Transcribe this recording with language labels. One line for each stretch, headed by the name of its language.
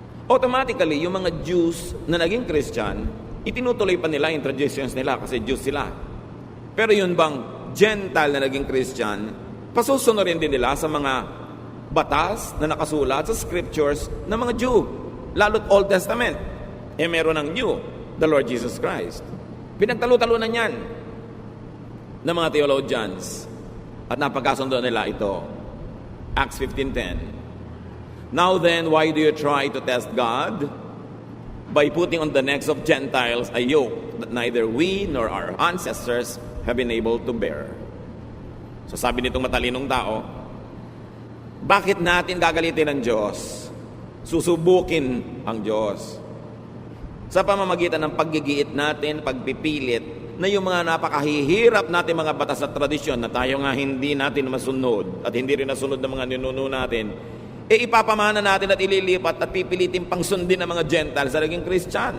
Filipino: Automatically, yung mga Jews na naging Christian, itinutuloy pa nila yung traditions nila kasi Jews sila. Pero yun bang Gentile na naging Christian, pasusunurin din nila sa mga batas na nakasulat sa scriptures ng mga Jew, lalo't Old Testament. Meron ng New, the Lord Jesus Christ. Pinagtalo-talunan yan ng mga theologians at napagkasundo nila ito. Acts 15:10.
English: Now then, why do you try to test God? By putting on the necks of Gentiles a yoke that neither we nor our ancestors have been able to bear.
Filipino: So sabi nitong matalinong tao, bakit natin gagalitin ang Diyos? Susubukin ang Diyos. Sa pamamagitan ng paggigiit natin, pagpipilit, na yung mga napakahihirap natin mga batas at tradisyon na tayo nga hindi natin masunod at hindi rin nasunod ng mga ninuno natin, ipapamana natin at ililipat at pipilitin pang sundin ng mga Gentiles sa naging Christian.